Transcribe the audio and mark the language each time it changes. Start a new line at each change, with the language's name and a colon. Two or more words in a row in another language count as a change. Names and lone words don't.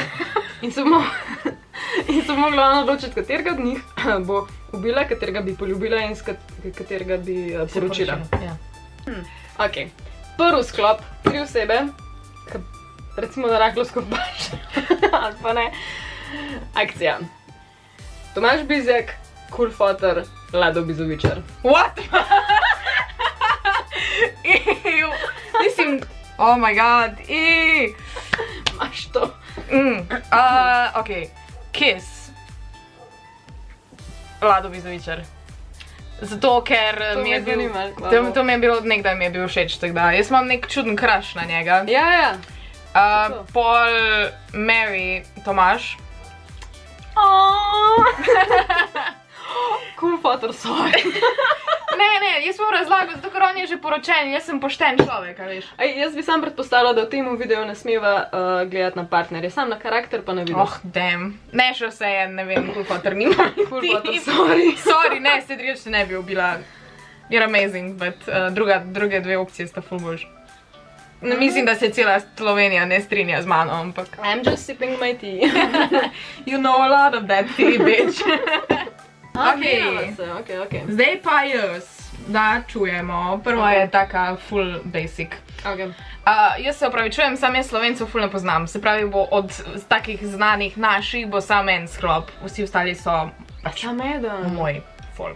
Slovenian: In se bo mogla ona odločiti, katerega od njih bo ubila, katerega bi poljubila in katerega bi poročila. Ja. Okej. Prvi sklop, 3 osebe, recimo da rahlo skopaš, ali pa ne. Akcija. Tomaž Bizjak, Cool Fotor, Lado Bizovičar.
English: What? Ew.
Slovenian: Mislim,
English: oh my god,
Slovenian: Imaš to.
English: Ok, Kiss.
Slovenian: Lado Bizovičar. Zato, ker To mi je me bil... zanima, To mi je bilo, nekdaj mi je bil všeč, tako da. Jaz imam nek čuden crush na njega. Ja. Pol Mary Tomaž. Cool Fotor, sorry. Ne, jaz bom razlagal, zato ker on je že poročen, jaz sem pošten človek, a veš. Jaz bi sam predpostavila, da v tem videu ne smeva gledati na partnerje, sam na karakter pa na video.
English: Oh, damn.
Slovenian: Ne, še vse je, ne vem, Cool Fotor nima. Cool Fotor, sorry. Sorry, ne, se drugače se ne bi ubila.
English: You're amazing, but
Slovenian: druge dve opcije sta ful boljš. Mislim, da se cela Slovenija ne strinja z mano, ampak...
English: I'm just sipping my tea. You know a lot of that tea, bitch. Ok.
Slovenian: Zdaj pa jaz, da čujemo. Prva je taka full basic. Jaz se opravičujem, sam jaz Slovencev ful ne poznam. Se pravi, bo od takih znanih naših bo sam en sklop. Vsi ostali so pač moj folk.